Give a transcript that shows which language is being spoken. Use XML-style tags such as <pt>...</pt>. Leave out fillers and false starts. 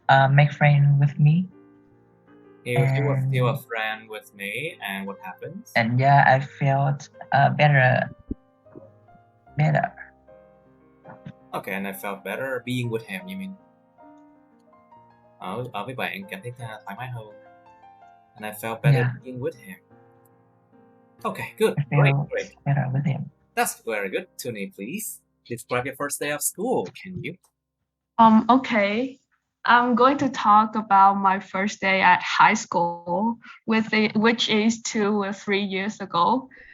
<en>Make friend with me. He was still a friend with me, and what happens? And yeah, I felt better. Okay, and I felt better being with him, you mean?</en> <vi>Ở với bạn cảm thấy thoải mái hơn.</vi> <en>And I felt better being with him. Okay, good. Great. Better with him. That's very good. Tuni, please describe your first day of school. Can you? Okay. I'm going to talk about my first day at high school, which is 2 or 3 years ago.</en>